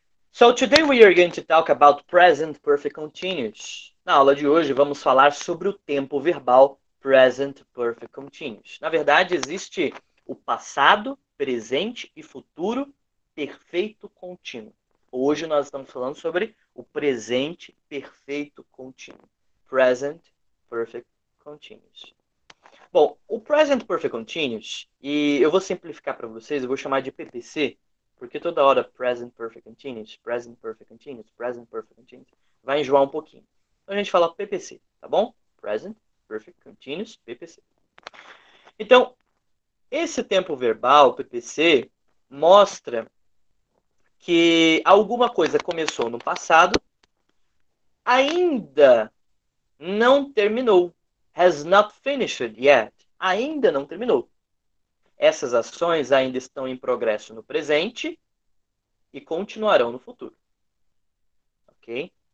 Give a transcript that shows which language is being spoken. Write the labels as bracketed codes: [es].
[en] So today we are going to talk about present perfect continuous. [pt] Na aula de hoje vamos falar sobre o tempo verbal present perfect continuous. Na verdade, existe o passado, presente e futuro perfeito contínuo. Hoje nós estamos falando sobre o presente perfeito contínuo. [en] Present perfect continuous. [pt] Bom, o present perfect continuous, e eu vou simplificar para vocês, eu vou chamar de PPC, porque toda hora present perfect continuous, present perfect continuous, present perfect continuous, vai enjoar um pouquinho. Então a gente fala PPC, tá bom? [en] Present perfect continuous, PPC. [pt] Então, esse tempo verbal, PPC, mostra que alguma coisa começou no passado, ainda não terminou. [en] Has not finished yet. [pt] Ainda não terminou. Essas ações ainda estão em progresso no presente e continuarão no futuro. Ok?